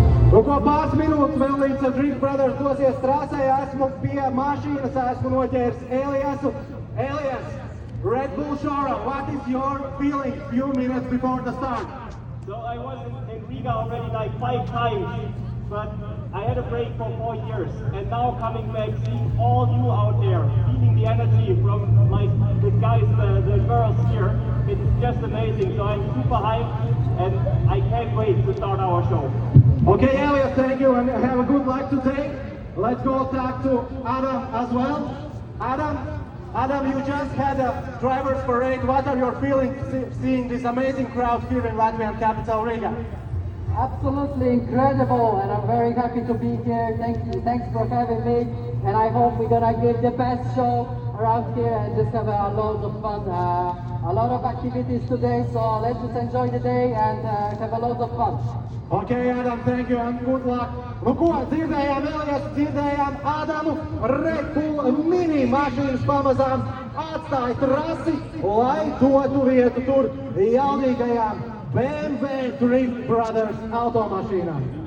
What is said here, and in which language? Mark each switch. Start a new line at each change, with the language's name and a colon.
Latvian: Un ko pāris minūtes vēl līdz Drift Brothers dosies trasē, esmu pie mašīnas, esmu noķēris Eliasu. Elias!
English: Red Bull Showroom, what is your feeling few minutes before the start? So I was in Riga already like 5 times, but I had a break for 4 years. And now coming back, seeing all you out there, feeling the energy from the guys, the girls here, it's just amazing. So I'm super hyped and I can't wait to start our show. Okay, Elias, thank you and have a good luck today. Let's go talk to Adam as well. Adam, you just had a driver's parade. What are your feelings seeing this amazing crowd here in Latvian capital, Riga? Absolutely incredible, and I'm very happy to be here. Thanks for having me, and I hope we're gonna give the best show around here and just have a lot of fun. A lot of activities today, so let's just enjoy the day and have a lot of fun. Okay, Adam, thank you and good luck.
Latvian: Nu ko, dzirdējām Elias, dzirdējām Adamu, Red Bull mini mašīnas pamazām atstāja trasi, lai dotu vietu tur jaunīgajām BMW Drift Brothers automašīnām.